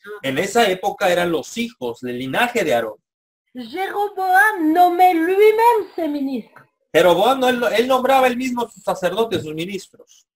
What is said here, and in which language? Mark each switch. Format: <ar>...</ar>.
<es>En esa época eran los hijos del linaje de Aarón.</es> <fr>Jéroboam nommait lui-même ses ministres.</fr> <es>Jeroboam, él nombraba él mismo sus sacerdotes, sus ministros.</es>